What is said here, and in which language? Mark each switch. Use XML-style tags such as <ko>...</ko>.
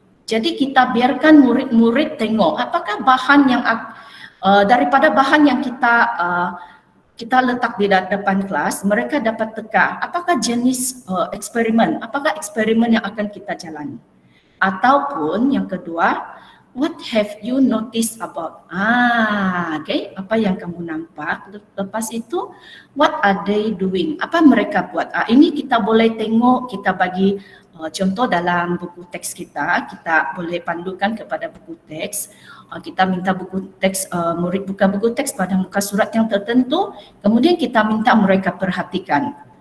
<ms>Jadi kita biarkan murid-murid tengok apakah bahan yang daripada bahan yang kita letak di depan kelas, mereka dapat teka apakah jenis eksperimen, apakah eksperimen yang akan kita jalani. Ataupun yang kedua,</ms> <en>what have you noticed about?</en> <ms>Okay, apa yang kamu nampak? Lepas itu,</ms> <en>what are they doing?</en> <ms>Apa mereka buat? Ini kita boleh tengok, kita bagi contoh dalam buku teks kita boleh pandukan kepada buku teks. Kita minta buku teks, murid buka buku teks pada muka surat yang tertentu, kemudian kita minta mereka perhatikan.</ms>